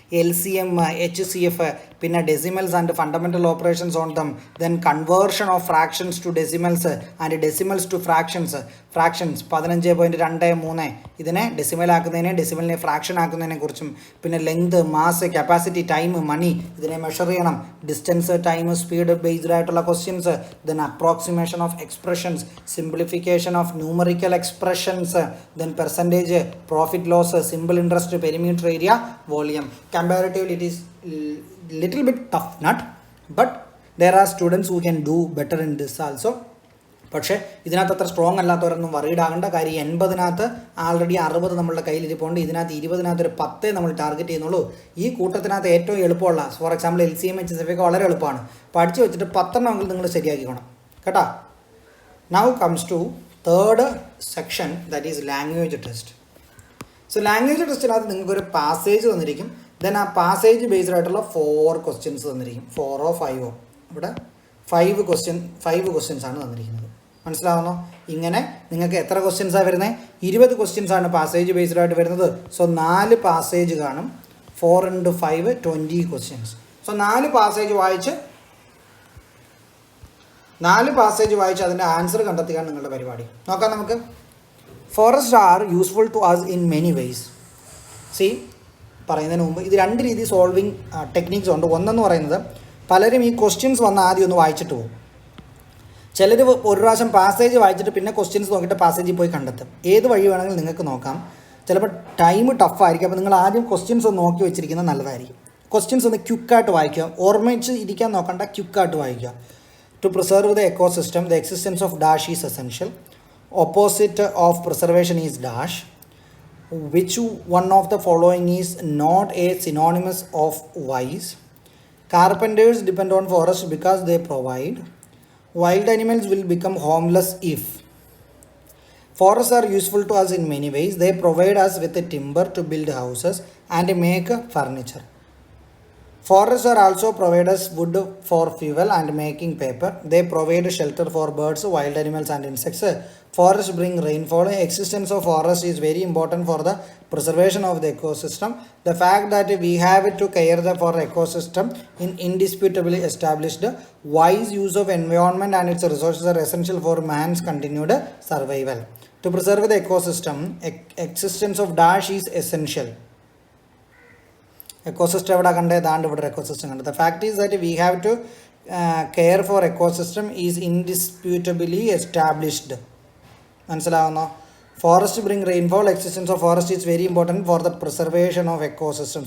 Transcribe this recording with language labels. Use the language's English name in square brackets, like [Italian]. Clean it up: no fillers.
[English] LCM, HCF, പിന്നെ decimals and fundamental operations on them, then conversion of fractions to decimals and decimals to fractions. [Malayalam] 15.23 ഇതിനെ ഡെസിമലാക്കുന്നതിനെ, ഡെസിമലിനെ fraction ആക്കുന്നതിനെ കുറിച്ചും, പിന്നെ length, mass, capacity, time, മണി, ഇതിനെ measure ചെയ്യണം. Distance, time, speed based ആയിട്ടുള്ള questions. [English] Then approximation of expressions, simplification of numerical expressions, then percentage, profit loss, simple interest, perimeter area, volume. Comparatively it is little bit tough nut, but there are students who can do better in this also. [Malayalam] പക്ഷേ ഇതിനകത്ത് അത്ര strong അല്ലാത്തവരൊന്നും worried ആകേണ്ട കാര്യം. 80 already 60 നമ്മളുടെ കയ്യിലിരിപ്പുണ്ട്. ഇതിനകത്ത് 20 ഒരു 10 നമ്മൾ target ചെയ്യുന്നുള്ളൂ. ഈ കൂട്ടത്തിനകത്ത് ഏറ്റവും എളുപ്പമുള്ള, ഫോർ എക്സാമ്പിൾ LCM, HCF ഒക്കെ വളരെ എളുപ്പമാണ്. പഠിച്ചു വെച്ചിട്ട് 10 എങ്കിലും നിങ്ങൾ ശരിയാക്കിക്കണം കേട്ടോ. [English] Now comes to 3rd section, that is language test. [Malayalam] So language ടെസ്റ്റിനകത്ത് നിങ്ങൾക്കൊരു പാസേജ് തന്നിരിക്കും. ദെൻ ആ പാസേജ് ബേസ്ഡ് ആയിട്ടുള്ള 4 ക്വസ്റ്റ്യൻസ് തന്നിരിക്കും. 4 or 5. ഇവിടെ 5 ക്വസ്റ്റ്യൻസ് ആണ് തന്നിരിക്കുന്നത്. മനസ്സിലാവുന്നോ? ഇങ്ങനെ നിങ്ങൾക്ക് എത്ര ക്വസ്റ്റ്യൻസാണ് വരുന്നത്? 20 ക്വസ്റ്റ്യൻസ് ആണ് പാസേജ് ബേസ്ഡ് ആയിട്ട് വരുന്നത്. സോ 4 പാസേജ് കാണും. 4 × 5 20 ക്വസ്റ്റ്യൻസ്. സോ 4 പാസേജ് വായിച്ച് 4 പാസേജ് വായിച്ച് അതിൻ്റെ ആൻസർ കണ്ടെത്തുകയാണ് നിങ്ങളുടെ പരിപാടി. നോക്കാം നമുക്ക്. [English] Forest are useful to us in many ways. [Malayalam] C പറയുന്നതിന് മുമ്പ് ഇത് 2 രീതി സോൾവിങ് ടെക്നിക്സ് ഉണ്ട്. ഒന്നെന്ന് പറയുന്നത് പലരും ഈ ക്വസ്റ്റ്യൻസ് വന്ന് ആദ്യം ഒന്ന് വായിച്ചിട്ട് പോകും. ചിലർ ഒരു പ്രാവശ്യം പാസേജ് വായിച്ചിട്ട് പിന്നെ ക്വസ്റ്റ്യൻസ് നോക്കിയിട്ട് പാസേജിൽ പോയി കണ്ടെത്തും. ഏത് വഴി വേണമെങ്കിലും നിങ്ങൾക്ക് നോക്കാം. ചിലപ്പോൾ ടൈം ടഫായിരിക്കും. അപ്പോൾ നിങ്ങൾ ആദ്യം ക്വസ്റ്റ്യൻസ് ഒന്ന് നോക്കി വെച്ചിരിക്കുന്നത് നല്ലതായിരിക്കും. ക്വസ്റ്റ്യൻസ് ഒന്ന് ക്വിക്കായിട്ട് വായിക്കുക. ഓർമ്മിച്ച് ഇരിക്കാൻ നോക്കണ്ട, ക്വിക്കായിട്ട് വായിക്കുക. [English] To preserve the ecosystem the existence of dash is essential. Opposite of preservation is dash. Which one of the following is not a synonymous of wise? Carpenters depend on forests because they provide. Wild animals will become homeless if. Forests are useful to us in many ways. They provide us with the timber to build houses and make furniture. Forests are also provide us wood for fuel and making paper. They provide shelter for birds, wild animals and insects. Forests bring rainfall. Existence of forest is very important for the preservation of the ecosystem. The fact that we have to care for ecosystem is indisputably established. Wise use of environment and its resources are essential for man's continued survival. To preserve the ecosystem, existence of dash is essential. Ecosystem [Malayalam] എവിടെ കണ്ടേ? ദാണ്ട് ഇവിടെ ecosystem കണ്ടത്. [English] The fact is that we have to care for ecosystem is indisputably established. [Malayalam] മനസ്സിലാവുന്നോ? [English] Forest bring rainfall. Existence of forest is very important for the preservation of ecosystem.